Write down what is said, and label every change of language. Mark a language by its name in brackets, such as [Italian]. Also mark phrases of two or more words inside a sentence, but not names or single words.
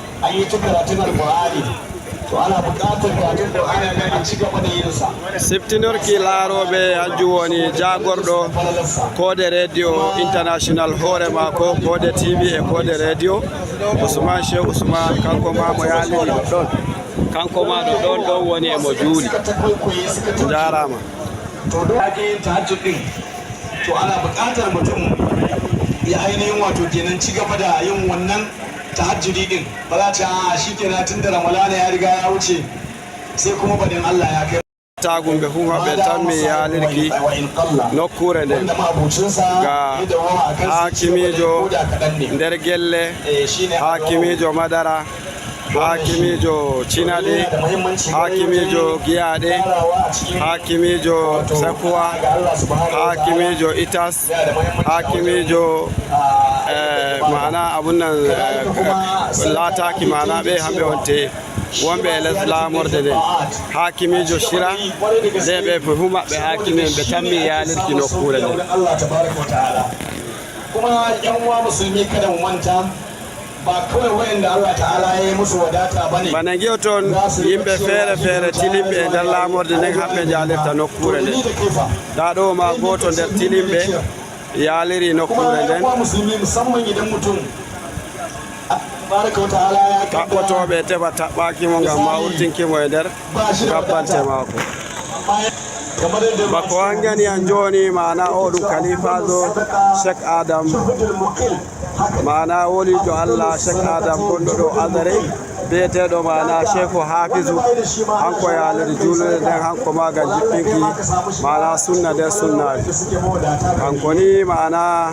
[Fula] siftinorki laaroɓe hanjum woni jagorɗo Kode radio international hoore mako Kode TV e Kode radio Ousmane Cheikh Ousmane kanko ma mo yaaliri ɗon kanko ma ɗon woni e mo juuli jarama [Hausa] to do ake tahajjud din to ana buƙatar mutum ya ainihin wato kenan ci gaba da yin wannan tahajjudi din ba za ta shikenan tun da Ramadana ya riga ya wuce sai kuma badin Allah ya kai [Fula] tagumɓe fu maɓɓe tammi yaalirki nokkure nde ga hakimijo nder gelle hakimijo madara hakimijo cinaɗe hakimijo giyaɗe hakimijo sakuwa hakimijo itas hakimijo mana [Hausa] abun nan lataki [Fula] mana ɓe hamɓe wonte wonɓe e les lamorde nde hakimijo shira nde ɓe fu maɓɓe hakimi ɓe tammi yaalirki nokkure nde [Hausa] kuma yan uwa musulmi kada mu manta ba kawai wa'anda Allah ta'ala ya yi musu wadata bane [Fula] bana giyo toon yimɓe feere tilimɓe e nder laamorde nden hamɓe jaalirta nokkure nde nda ɗo ma goto nder tilimɓe yaaliri nokkure nden [Hausa] musulmi musamman idan mutum [Fula] taɓɓotoɓe teɓa taɓɓakimo ngam ma wurtinkimo e nder gabbante maako bako hangani an joni mana o ɗum khalifajo Cheikh Adam mana wolijo Allah Cheikh Adam gonɗo ɗo Azare biyeteɗo mana Cheikh Hafizu hanko yaaliri julurde nden hanko magal jippinki mana sunna nder sunnaji hanko ni mana